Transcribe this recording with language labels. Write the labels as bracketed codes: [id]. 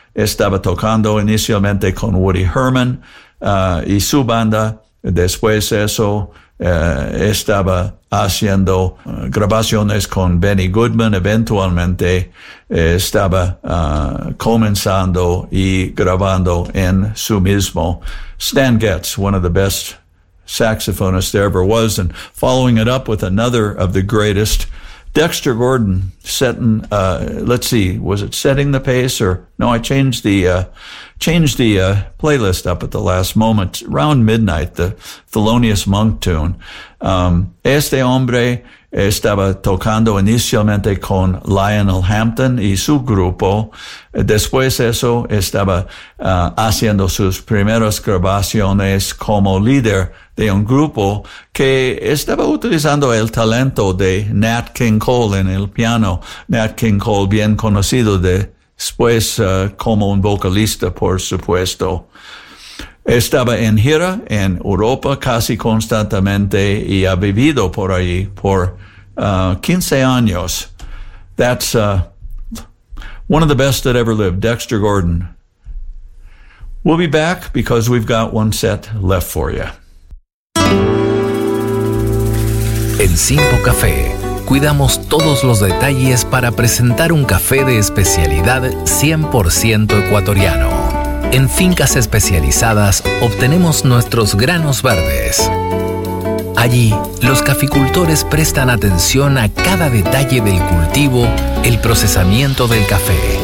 [es] Estaba tocando inicialmente con Woody Herman y su banda. Después eso, estaba haciendo grabaciones con Benny Goodman. Eventualmente estaba comenzando y grabando en su mismo. [en] Stan Getz, one of the best saxophonists there ever was, and following it up with another of the greatest, Dexter Gordon, setting, playlist up at the last moment, around midnight, the Thelonious Monk tune. [es] Este hombre estaba tocando inicialmente con Lionel Hampton y su grupo. Después eso, estaba haciendo sus primeras grabaciones como líder de un grupo que estaba utilizando el talento de Nat King Cole en el piano. Nat King Cole, bien conocido después como un vocalista, por supuesto. Estaba en gira en Europa casi constantemente y ha vivido por allí por 15 años. [en] That's one of the best that ever lived, Dexter Gordon. We'll be back because we've got one set left for you. [es] En Simpo Café, cuidamos todos los detalles para presentar un café de especialidad 100% ecuatoriano. En fincas especializadas obtenemos nuestros granos verdes. Allí, los caficultores prestan atención a cada detalle del cultivo, el procesamiento del café.